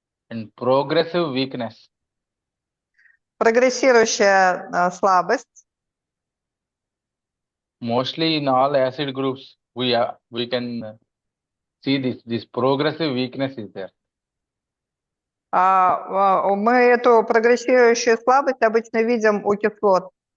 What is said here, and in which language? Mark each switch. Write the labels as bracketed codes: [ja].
[en] And progressive weakness. [ru] Прогрессирующая слабость. [en] Mostly in all acid groups, we can see this progressive weakness is there. [ru] Мы эту прогрессирующую слабость обычно видим у кислот.